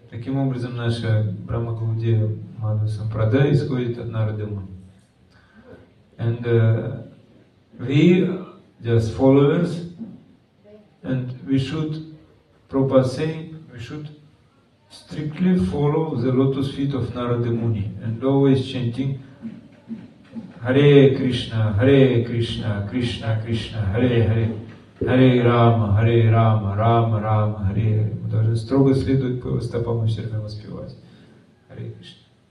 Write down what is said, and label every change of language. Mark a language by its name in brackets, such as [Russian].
[Russian] Таким образом, наша Брахма Гаудия Мадхва Сампрадая исходит от Нарада Муни. [English] And we just followers, and we should, Prabhupada saying, we should strictly follow the lotus feet of Narada Muni and always chanting Hare Krishna, Krishna Krishna, Hare Hare, Hare Rama, Rama Rama, Hare Hare. [Russian] Мы должны строго следовать по его стопам и все время воспевать Hare Krishna.